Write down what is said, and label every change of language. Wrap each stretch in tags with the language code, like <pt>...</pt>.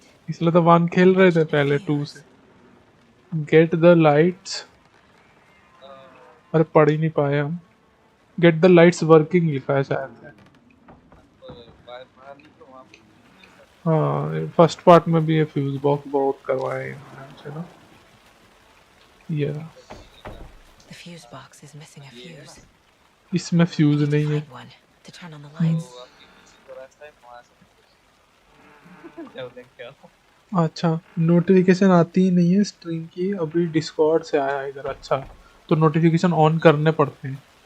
<hi>इसलिए तो 1 खेल रहे थे पहले 2 से।</hi> <en>Get the lights.</en> <hi>अरे पढ़ ही नहीं पाए हम।</hi> <en>get the lights working</en> <hi>लिखा है शायद से। बाहर निकलो वहाँ पे हाँ फर्स्ट पार्ट में भी ये फ्यूज बॉक्स बहुत करवाए हैं इन्होंने ना। ये रहा।</hi> <en>The fuse box is missing a fuse.</en> <hi>इसमें फ्यूज नहीं है।</hi> <en>Find one to turn on the lights.</en> <hi>तो आपके पीछे को रास्ता है वहाँ से जाओ देख के आओ अच्छा नोटिफिकेशन आती ही नहीं है स्ट्रीम की। अभी डिस्कॉर्ड से आया इधर। अच्छा तो नोटिफिकेशन ऑन करने पड़ते हैं।</hi>